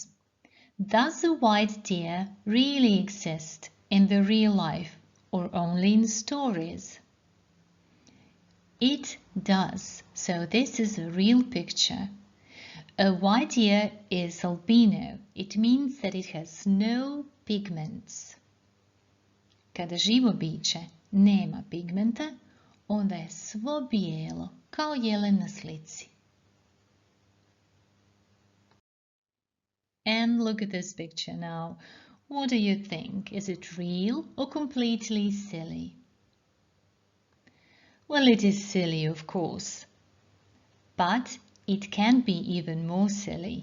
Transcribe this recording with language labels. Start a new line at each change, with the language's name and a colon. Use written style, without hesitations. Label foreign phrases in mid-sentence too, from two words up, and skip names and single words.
English: Does a white deer really exist in the real life or only in stories? It does, so this is a real picture. A white deer is albino. It means that it has no pigments.
Bosnian: Kada živo biće nema pigmenta, onda je svo bijelo, kao jelen na slici.
English: And look at this picture now. What do you think? Is it real or completely silly? Well, it is silly, of course. But it can be even more silly.